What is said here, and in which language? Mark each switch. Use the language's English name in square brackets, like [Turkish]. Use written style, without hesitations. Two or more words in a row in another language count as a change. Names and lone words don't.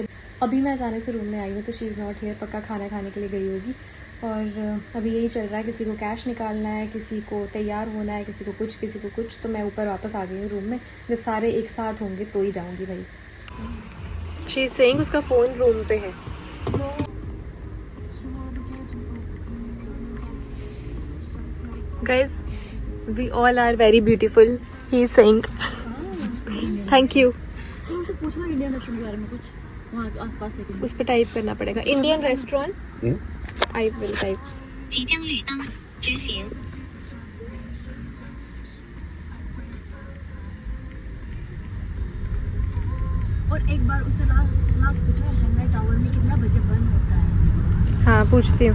[Hindi] अभी मैं अचानक से रूम में आई हूँ, तो [English] she is not here, [Hindi] पक्का खाना खाने के लिए गई होगी। और अभी यही चल रहा है, किसी को कैश निकालना है, किसी को तैयार होना है, किसी को कुछ। तो मैं ऊपर वापस आ गई हूँ रूम में। जब सारे एक साथ होंगे तो ही जाऊँगी भाई। [English] she is saying [Hindi] उसका फ़ोन रूम पे है। [English] Guys, we all are very beautiful. He is saying. Thank you. [Hindi] उनसे पूछना [English] Indian restaurant [Hindi] के बारे में कुछ, वहाँ आसपास है। उस पर टाइप करना पड़ेगा [English] Indian restaurant. I will type. [Chinese] 即将绿灯直行。 [Hindi] और एक बार उससे लास्ट पूछा, शंघाई टावर में कितना बजे बंद होता है? हाँ पूछती हूँ।